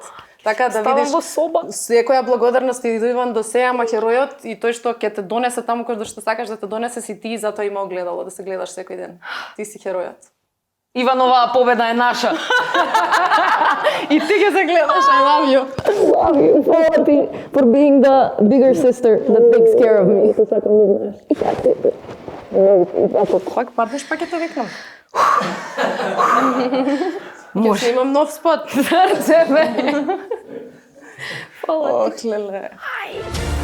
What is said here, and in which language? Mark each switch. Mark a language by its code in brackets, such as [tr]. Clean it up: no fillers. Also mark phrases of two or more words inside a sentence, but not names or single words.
[mk] Така да видиш во соба. секоја благодарност и до Иван до се, ама херојот и тој што ќе те донесе таму кај што сакаш да те донесе си ти, и затоа има огледало да се гледаш секој ден. Ти си херојот. Иван, оваа победа е наша. И ти ќе се гледаш, [en] I love you. Love you. [mk] Фала ти [en] for being the bigger sister that takes care of me. [mk] Што сакам да знаеш. Пак паднеш, пак ќе те викнам. Може. Ќе имам нов спот. Тебе. Ох, леле.